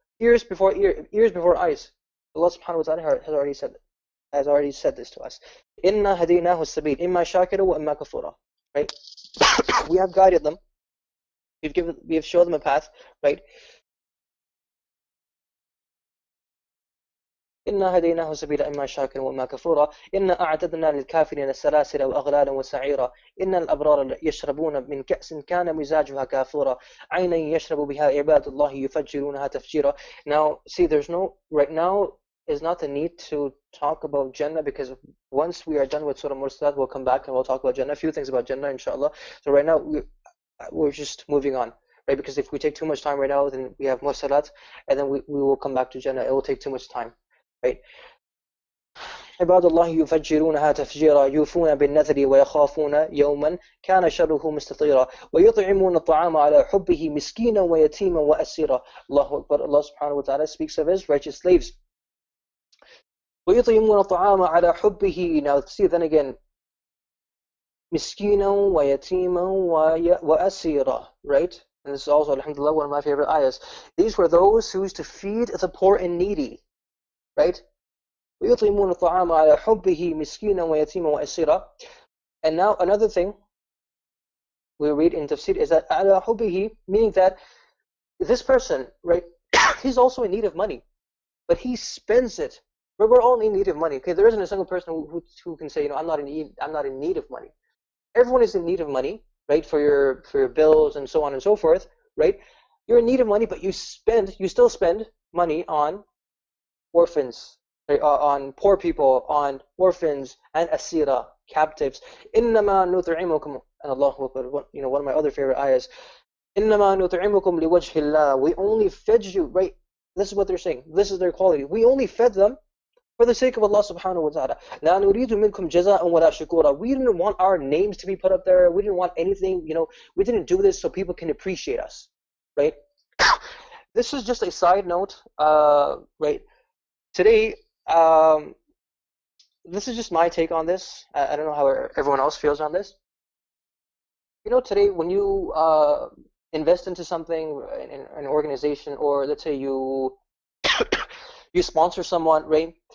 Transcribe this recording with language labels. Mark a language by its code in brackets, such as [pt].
[en] Ears before eyes. Allah subhanahu wa ta'ala has already said this to us. [ar] إِنَّا هَدِينَاهُ السَّبِيلَ إِمَّا شَاكِرًا وَإِمَّا كَفُورًا. [en] Right? We have guided them. We have shown them a path, right? [ar] إنا هديناه السبيل إما شاكرا وإما كفورا إنا أعتدنا للكافرين السلاسل وأغلالا وسعيرا إن الأبرار يشربون من كأس كان مزاجها كافورا عينا يشرب بها عباد الله يفجرونها تفجيرا. [en] Now, see, right now is not the need to talk about Jannah, because once we are done with Surah Mursalat, we'll come back and we'll talk about Jannah, a few things about Jannah, inshallah. So right now, we're just moving on. Right? Because if we take too much time right now, then we have Mursalat, and then we will come back to Jannah. It will take too much time. Right? [ar] عباد الله يفجرونها تفجيرا يوفون بالنذر ويخافون يوما كان شره مستطيرا ويطعمون الطعام على حبه مسكينا ويتيما وأسيرا. Allahu Akbar. [en] Allah subhanahu wa ta'ala speaks of his righteous slaves. [ar] ويطعمون الطعام على حبه. [en] Now see, then again, [ar] مسكينا ويتيما وأسيرا. [en] Right? And this is also, alhamdulillah, one of my favorite ayahs. These were those who used to feed the poor and needy. Right? [ar] ويطعمون الطعام على حبه مسكينا ويتيما وأسيرا. [en] And now another thing we read in Tafseer is that ala hubbihi, meaning that this person, right, he's also in need of money, but he spends it. We're all in need of money. Okay, there isn't a single person who can say, I'm not in need of money. Everyone is in need of money, right, for your bills and so on and so forth, right? You're in need of money, but you still spend money on orphans, right, on poor people, on orphans and asira, captives. [ar] إنما نطعمكم, [en] and Allahu Akbar, one of my other favorite ayahs. [ar] إنما نطعمكم لوجه الله. [en] We only fed you, right? This is what they're saying. This is their quality. We only fed them for the sake of Allah subhanahu wa ta'ala. [ar] لا نريد منكم جزاء ولا شكورا. [en] We didn't want our names to be put up there. We didn't want anything, we didn't do this so people can appreciate us, right? This is just a side note, right? Today, this is just my take on this. I don't know how everyone else feels on this. Today when you invest into something, in an organization, or let's say you sponsor someone, right?